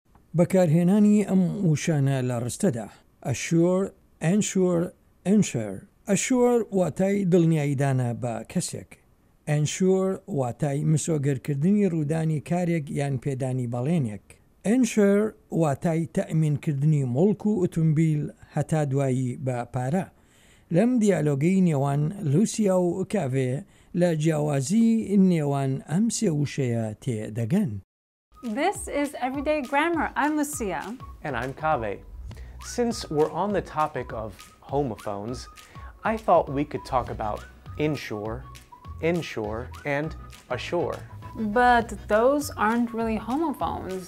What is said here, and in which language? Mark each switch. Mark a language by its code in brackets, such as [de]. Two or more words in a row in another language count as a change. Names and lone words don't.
[ckb] بەکارهێنانی ئەم وشانە لە ڕستەدا. [en] assure, ensure, ensure. [ckb] assure واتای دڵنیاییدانە بە کەسێک. ensure واتای مسۆگەرکردنی ڕوودانی کارێک یان پێدانی بەڵێنێک. ensure واتای تەئمینکردنی مڵک و ئۆتۆمبیل هەتا دوایی بە پارە. لەم دیالۆگەی نێوان لوسیا و کاڤێ لە جیاوازی نێوان ئەم سێ وشەیە تێدەگەن. [en] This is Everyday Grammar. I'm Lucia. And I'm Kaveh. Since we're on the topic of homophones, I thought we could talk about insure, insure, and assure. But those aren't really homophones.